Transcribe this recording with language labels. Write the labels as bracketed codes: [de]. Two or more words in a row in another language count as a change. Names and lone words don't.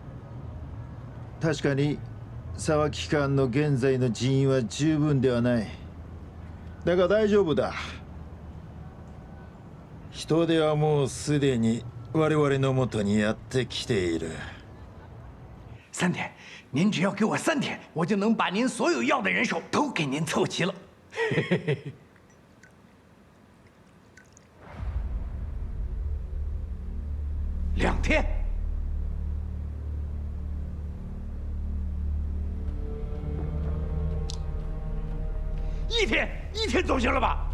[ja] 確かに沢木官の現在の人員は十分ではない。だが大丈夫だ。人手はもうすでに我々の元にやってきている。 [zh] 3 天，您只要给我3天，我就能把您所有要的人手都给您凑齐了。2天。1天总行了吧？